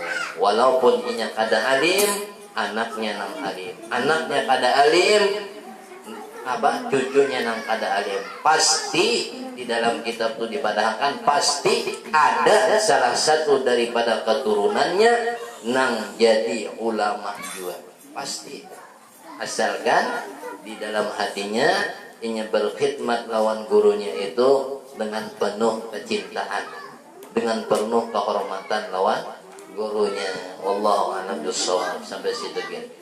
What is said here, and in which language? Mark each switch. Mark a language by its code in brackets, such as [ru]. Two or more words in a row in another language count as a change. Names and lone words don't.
[bjn] Walaupun inya kada alim, anaknya nang alim. Anaknya kada alim, cucunya nang kada alim. Pasti di dalam kitab itu dipadahkan pasti ada salah satu daripada keturunannya nang jadi ulama juga. Pasti. [id] Asalkan di dalam hatinya ingin berkhidmat lawan gurunya itu dengan penuh kecintaan, dengan penuh kehormatan lawan gurunya. [ar] والله أعلم بالصواب. [id] Sampai situ gitu.